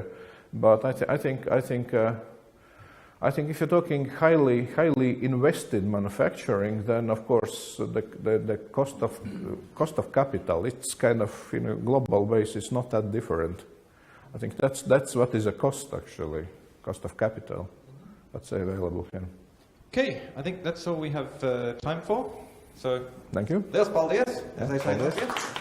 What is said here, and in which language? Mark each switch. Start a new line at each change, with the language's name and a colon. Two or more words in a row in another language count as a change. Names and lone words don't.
English: But I think if you're talking highly invested manufacturing, then of course the cost of capital, it's kind of in a global basis not that different. I think that's what is a cost actually, cost of capital that's available here. Okay, I think that's all we have time for. So, Thank you.
Latvian: liels paldies,
English: as I say.
Latvian: Paldies.